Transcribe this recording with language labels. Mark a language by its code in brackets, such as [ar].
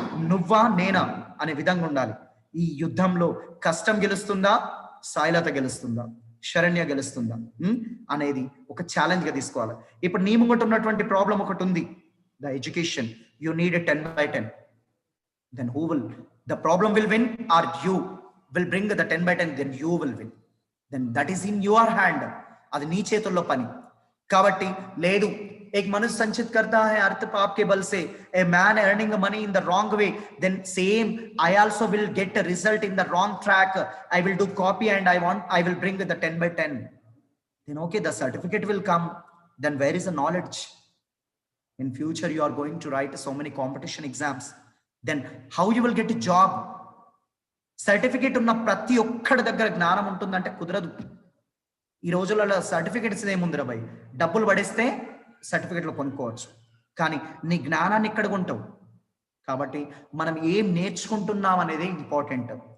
[te] నువ్వా నేనా అనే విధంగా ఉండాలి. ఈ యుద్ధంలో కష్టం గెలుస్తుందా, సాయిలత గెలుస్తుందా, శరణ్య గెలుస్తుందా అనేది ఒక ఛాలెంజ్ గా తీసుకోవాలి. ఇప్పుడు నీ ముంగట ఉన్నటువంటి ప్రాబ్లం ఒకటి ఉంది, [en] The education, you need 10/10. then who will, the problem will win or you will bring the 10/10, then you will win, then that is in your hand. [te] అది నీ చేతుల్లో పని. కాబట్టి లేదు [hi] एक मनुष्य संचित करता है अर्थ पाप के बल से, [en] a man earning money in the wrong way, then same I also will get a result in the wrong track. I will do copy and I will bring the 10 by 10. Then okay, the certificate will come. Then where is the knowledge? In future you are going to write so many competition exams. Then how you will get a job? [te] Certificate ఉన్న ప్రతి ఒక్కడి దగ్గర జ్ఞానం ఉంటుందంటే కుదరదు. ఈ రోజులలో certificates ఏముందిరా భయ్, డబ్బులు పడేస్తే సర్టిఫికేట్లు కొనుక్కోవచ్చు, కానీ నీ జ్ఞానాన్ని ఎక్కడ కొంటావు? కాబట్టి మనం ఏం నేర్చుకుంటున్నాం అనేది ఇంపార్టెంట్.